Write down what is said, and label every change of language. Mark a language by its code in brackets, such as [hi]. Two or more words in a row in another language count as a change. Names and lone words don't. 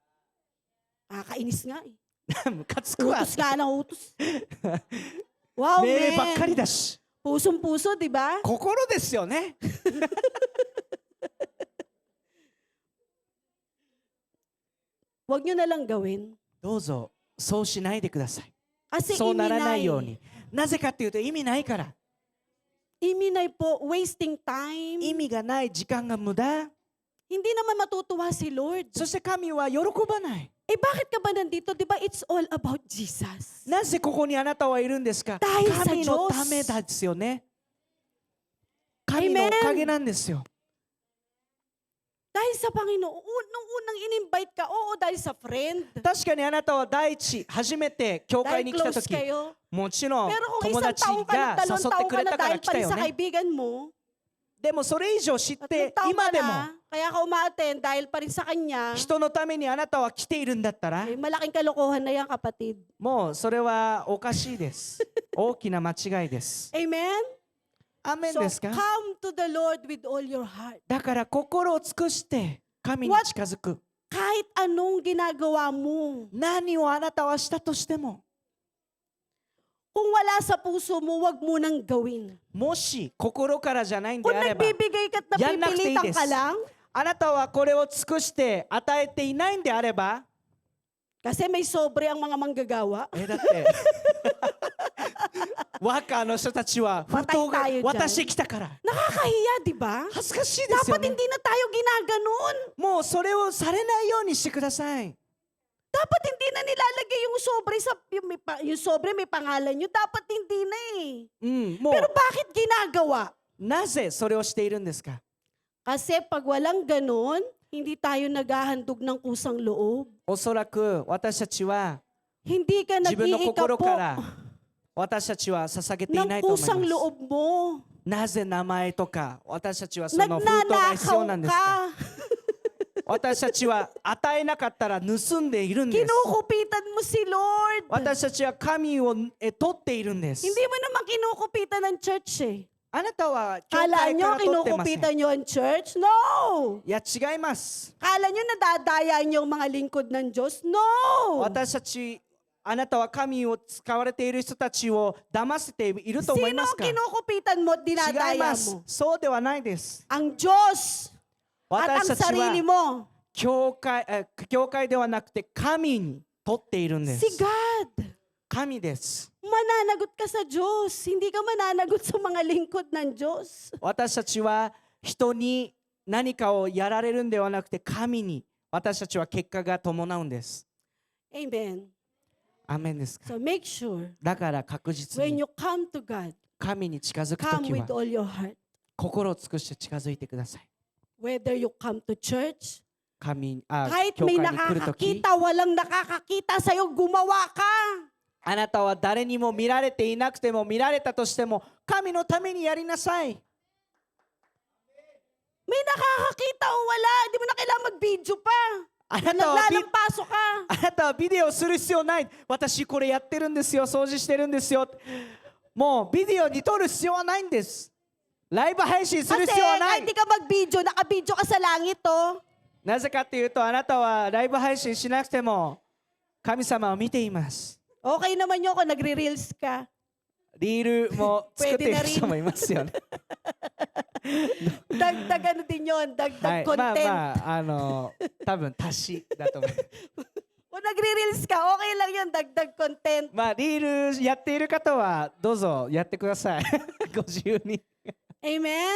[tl] Kainis nga eh. [ja] ムカつくわ。 [tl] Utos nga ng utos. [en] Wow, [ja] 命令ばっかり [en] man. [ja] だし。 [tl] Pusong-puso, di ba? [ja] 心ですよね。 [tl] Huwag nyo na lang gawin. [ja] どうぞそうしないでください。 [tl] Kasi [ja] そうならないよう [tl] iminay. [ja] に。なぜかっていうと意味ないから。 [tl] Iminay po, [en] wasting time. [ja] 意味がない時間が無駄。 [tl] Hindi naman matutuwa si Lord. [ja] そして神は喜ばない。 [tl] Eh bakit ka ba nandito? Di ba [en] it's all about Jesus? [ja] なぜここにあなたはいるんですか？ [tl] Dahil sa [ja] 神の [tl] Diyos. [ja] ためですよね。神のおかげなんですよ。 [tl] Dahil sa Panginoon, nung unang in-invite ka, oo, dahil sa friend. [ja] 確かにあなたは第一、初めて教会 [tl] Dahil [ja] に来た [tl] close [ja] 時、 [tl] kayo. [ja] もちろん [tl] Pero kung [ja] 友 [tl] isang [ja] 達 [tl] taong ka na, [ja] が [tl] dalawang [ja] 誘って [tl] taong [ja] く [tl] ka [ja] れ [tl] na [ja] たから [tl] dahil [ja] 来 [tl] pa [ja] た [tl] rin [ja] よ [tl] sa [ja] ね。 [tl] kaibigan mo, [ja] でもそれ以上知っ [tl] tatlong [ja] て [tl] taong [ja] 今 [tl] ka [ja] でも [tl] na, kaya ka umaattend dahil pa rin sa kanya, [ja] 人のためにあなたは来ているんだったら [tl] eh, malaking kalokohan na yan, kapatid. [ja] もうそれはおかしいです。大きな間違いです。 [en] Amen? [ja] アーメン [en] So [ja] ですか？ [en] come to the Lord with all your heart. [ja] だから心を尽くして神に近づく。 [tl] Kahit anong ginagawa mo, [ja] 何をあなたはしたとしても、 [tl] kung wala sa puso mo, wag mo nang gawin. [ja] もし心からじゃないんで [tl] Kung [ja] あれば、 [tl] nagbibigay ka't Yan na napipilitan katides. ka lang, [ja] あなたはこれを尽くして与えていないんであれば、 [tl] kasi may sobre ang mga manggagawa, [ja] だってワーカーの人たちは封筒が [tl] Patay tayo dyan. [ja] 渡してきたから [tl] nakakahiya, di ba? [ja] 恥ずかしいですよ [tl] Dapat [ja] ね。 [tl] hindi na tayo ginaganon. もうそれをされないようにしてください。 Dapat hindi na nilalagay yung sobre sa yung sobre may pangalan nyo. Dapat hindi na eh. [ja] うん、も [tl] Pero [ja] う [tl] bakit ginagawa? [ja] なぜそれをしているんですか？ [tl] Kasi pag walang ganon, hindi tayo naghahandog ng kusang loob. [ja] おそらく私たちは [tl] Hindi ka [ja] 自分の心 [tl] nag-iika [ja] から [tl] po [ja] 私たちは捧げていな [tl] ng [ja] いと思い [tl] kusang [ja] ます。 [tl] loob mo. [ja] なぜ名前とか私たちはその封筒が必要な [tl] Nagnanakaw [ja] んですか？ [tl] ka. [ja] 私たちは与えなかったら盗んでいるんです。 [tl] Kinukupitan mo si Lord. [ja] 私たちは神を取っているんです。 [tl] Hindi mo naman kinukupitan ng church eh. [ja] あなたは教 [tl] Kala [ja] 会か [tl] nyo [ja] ら取ってません。 [tl] kinukupitan nyo ang church? [en] No! [ja] いや違います。 [tl] Kala nyo nadadaya nyo ang mga lingkod ng Diyos? [en] No! [ja] 私たちあなたは神を使われている人たちを騙せていると思い [tl] Sino [ja] ます [tl] ang [ja] か？ [tl] kinukupitan mo at [ja] 違い [tl] dinadaya [ja] ます。 [tl] mo? [ja] そうではないです。 [tl] Ang Diyos at [ja] 私 [tl] ang [ja] たち [tl] sarili [ja] は [tl] mo. [ja] 教会ではなくて神に取っているんで [tl] Si [ja] す。 [tl] God. [ja] 神です。 [tl] Mananagot ka sa Diyos. Hindi ka mananagot sa mga lingkod ng Diyos. [ja] 私たちは人に何かをやられるんではなくて神に私たちは結果が伴うんです。 [en] Amen. [ja] アーメンですか？ [en] So make sure [ja] だから確実 [en] when [ja] に [en] you come to God, [ja] 神に近づくと [en] come [ja] きは [en] with all your heart. [ja] 心を尽くして近づいてください。 [en] Whether you come to church, [ja] 教 [tl] kahit [ja] 会 [tl] may [ja] に来るとき、 [tl] nakakakita, walang nakakakita sa'yo, gumawa ka. [ja] あなたは誰にも見られていなくても見られたとしても神のためにやりなさい。 [tl] May nakakakita o wala, hindi mo na kailangan mag-video pa. [ja] あなたは [tl] Naglalampaso ka. [ja] あなたはビデオする必要ない。私これやってるんですよ。掃除してるんですよ。もうビデオに撮る必要はないんです。ライブ配信する [tl] Kasi [ja] 必要はない [tl] kahit di。ka mag-video, naka-video ka sa langit, oh. [ja] なぜかっていうとあなたはライブ配信しなくても神様を見ています。 [tl] Okay naman yun kung nagre-reels ka. [ja] リールも作っている [tl] pwede na rin [ja] 人もいますよね。 [tl] Dagdag ano din yun, [ja] は [tl] dagdag [ja] い、まあ [tl] content. [ja] まあ多分足しだと思います。 [tl] Kung nagre-reels ka, okay lang yun, dagdag content. [ja] まあリールやっている方はどうぞやってください。ご自由に。 [en] Amen?